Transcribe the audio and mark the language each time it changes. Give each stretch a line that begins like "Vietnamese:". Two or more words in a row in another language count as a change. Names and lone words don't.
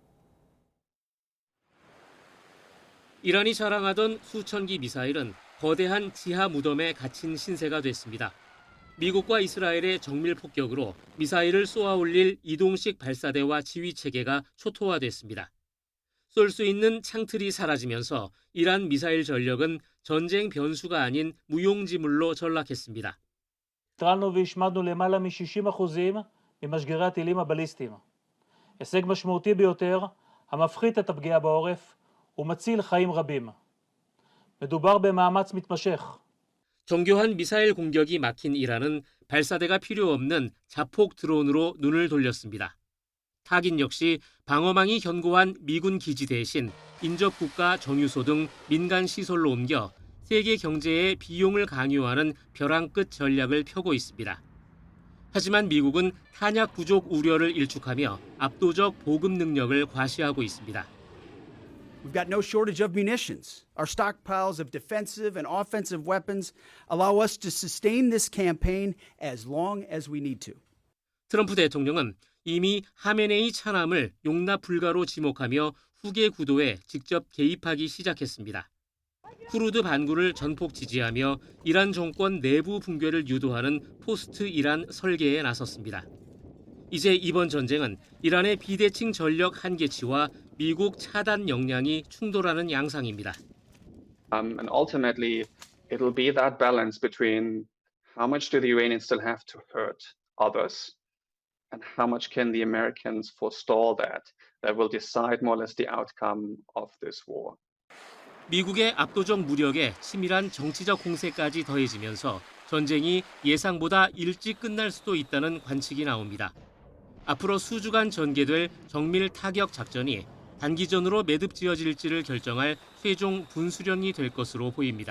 Korean: 이란이 자랑하던 수천 기 미사일은 거대한 지하 무덤에 갇힌 신세가 됐습니다. 미국과 이스라엘의 정밀 폭격으로 미사일을 쏘아 올릴 이동식 발사대와 지휘 체계가 초토화됐습니다. 쏠 수 있는 창틀이 사라지면서 이란 미사일 전력은 전쟁 변수가 아닌 무용지물로 전락했습니다.
Hebrew: התחלנו והשמדנו למעלה מ-60% ממשגרי הטילים הבליסטיים. הישג משמעותי ביותר המפחית את הפגיעה בעורף ומציל חיים רבים. מדובר במאמץ מתמשך.
Korean: 정교한 미사일 공격이 막힌 이란은 발사대가 필요 없는 자폭 드론으로 눈을 돌렸습니다. 타깃 역시 방어망이 견고한 미군 기지 대신 인접국가 정유소 등 민간 시설로 옮겨 세계 경제의 비용을 강요하는 벼랑 끝 전략을 펴고 있습니다. 하지만 미국은 탄약 부족 우려를 일축하며 압도적 보급 능력을 과시하고 있습니다.
English: We've got no shortage of munitions. Our stockpiles of defensive and offensive weapons allow us to sustain this campaign as long as we need to.
Korean: 트럼프 대통령은 이미 하메네이 차남을 용납 불가로 지목하며 후계 구도에 직접 개입하기 시작했습니다. 쿠르드 반군을 전폭 지지하며 이란 정권 내부 붕괴를 유도하는 포스트 이란 설계에 나섰습니다. 이제 이번 전쟁은 이란의 비대칭 전력 한계치와 미국 차단 역량이 충돌하는 양상입니다.
English: And ultimately, it'll be that balance between how much do the Iranians still have to hurt others, and how much can the Americans forestall that will decide more or less the outcome of this war.
Korean: 미국의 압도적 무력에 치밀한 정치적 공세까지 더해지면서 전쟁이 예상보다 일찍 끝날 수도 있다는 관측이 나옵니다. 앞으로 수주간 전개될 정밀 타격 작전이 단기전으로 매듭지어질지를 결정할 최종 분수령이 될 것으로 보입니다.